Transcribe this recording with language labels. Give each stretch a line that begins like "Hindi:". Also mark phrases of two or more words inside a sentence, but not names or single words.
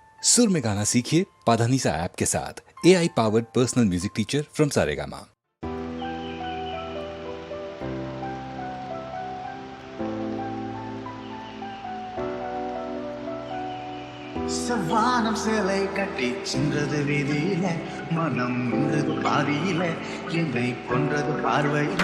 Hindi: सुर में गाना सीखिए पाधानीसा ऐप के साथ।
English: AI powered personal music teacher from
Hindi: सारेगामा।
Tamil: செவ்வானம் சிலை கட்டி சென்றது வீதியில, மனம் நின்றது பாதியில, என்னை கொன்றது பார்வையில.